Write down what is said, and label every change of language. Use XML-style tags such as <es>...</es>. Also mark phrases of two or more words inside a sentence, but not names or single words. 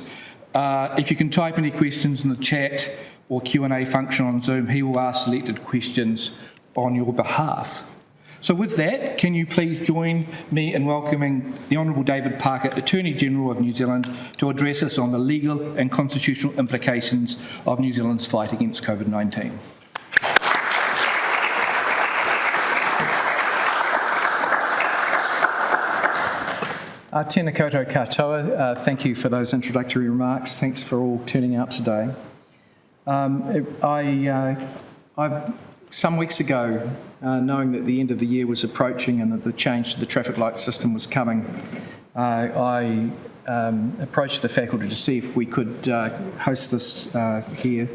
<en>If you can type any questions in the chat or Q&A function on Zoom, he will ask selected questions on your behalf. So with that, can you please join me in welcoming the Honourable David Parker, Attorney General of New Zealand, to address us on the legal and constitutional implications of New Zealand's fight against COVID-19.</en> <mi>Tēnā koutou katoa.</mi> <en>Thank you for those introductory remarks. Thanks for all turning out today. Some weeks ago, knowing that the end of the year was approaching and that the change to the traffic light system was coming, I approached the faculty to see if we could host this here.</en>